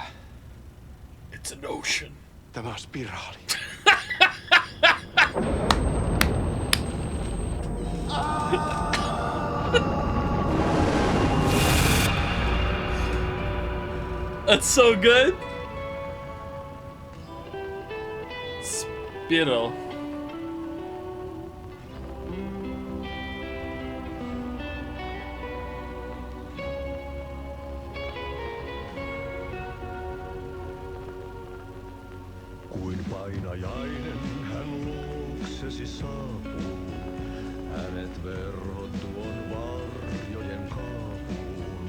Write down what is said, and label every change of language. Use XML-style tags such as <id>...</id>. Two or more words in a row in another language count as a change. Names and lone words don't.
<en>It's an ocean.</en> <fi>Tämä on spiraali.</fi> <en>That's so good. Spiral.</en> <fi>Kuin painajainen hän luoksesi saapuu, hänet verhot tuon varjojen kaapuun.</fi>